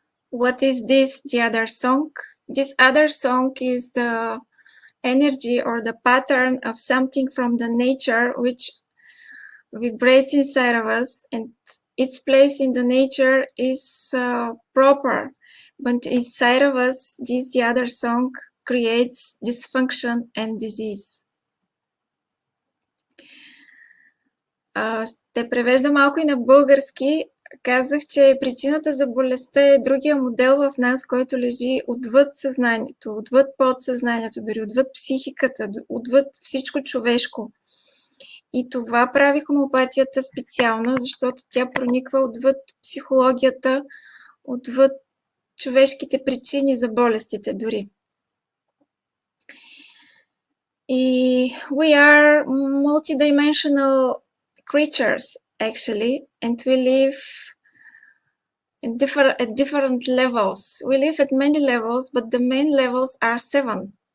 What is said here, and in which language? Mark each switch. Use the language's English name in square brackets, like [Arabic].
[English] What is this, the other song? This other song is the energy or the pattern of something from the nature which vibrates inside of us, and its place in the nature is proper. But inside of us, this, the other song, creates dysfunction and disease. [Bulgarian] Ще превежда малко и на български. Казах, че причината за болестта е другия модел в нас, който лежи отвъд съзнанието, отвъд подсъзнанието, дори отвъд психиката, отвъд всичко човешко. И това прави хомеопатията специална, защото тя прониква отвъд психологията, отвъд човешките причини за болестите дори. [English] И we are multidimensional creatures, actually, and we live at different levels. We live at many levels, but the main levels are 7.